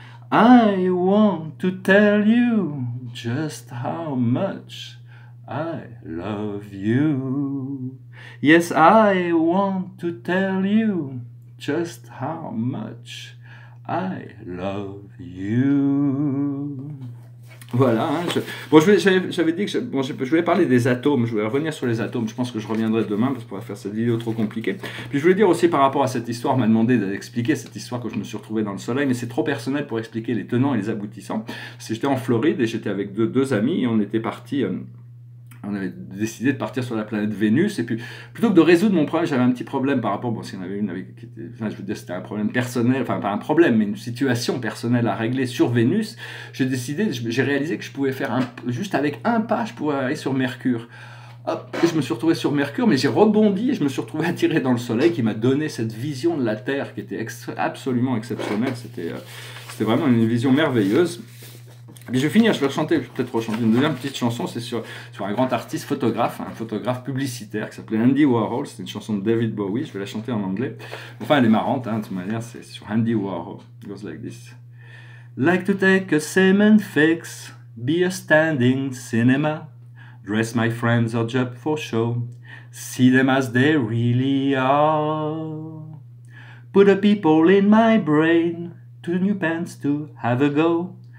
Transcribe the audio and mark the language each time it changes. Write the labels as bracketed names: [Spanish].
[English] I want to tell you just how much I love you. Yes, I want to tell you just how much I love you. [French] Voilà, hein, j'avais dit que je voulais parler des atomes, je voulais revenir sur les atomes, je pense que je reviendrai demain parce qu'on va faire cette vidéo trop compliquée. Puis je voulais dire aussi par rapport à cette histoire, on m'a demandé d'expliquer cette histoire que je me suis retrouvé dans le soleil, mais c'est trop personnel pour expliquer les tenants et les aboutissants. J'étais en Floride et j'étais avec deux amis et on était partis... on avait décidé de partir sur la planète Vénus, et puis plutôt que de résoudre mon problème, j'avais un petit problème par rapport, bon, s'il y en avait une avec, je veux dire, c'était un problème personnel, enfin pas un problème, mais une situation personnelle à régler sur Vénus, j'ai réalisé que je pouvais faire juste avec un pas, je pouvais aller sur Mercure. Hop, je me suis retrouvé sur Mercure, mais j'ai rebondi et je me suis retrouvé attiré dans le Soleil qui m'a donné cette vision de la Terre qui était absolument exceptionnelle, c'était vraiment une vision merveilleuse. Et je vais finir, je vais peut-être rechanter une deuxième petite chanson, c'est sur un grand artiste photographe, un photographe publicitaire qui s'appelait Andy Warhol, c'était une chanson de David Bowie, je vais la chanter en anglais. Enfin, elle est marrante, hein, de toute manière, c'est sur Andy Warhol. [English] It goes like this. Like to take a cement fix, be a standing cinema, dress my friends or job for show, see them as they really are. Put a people in my brain, two new pants to have a go.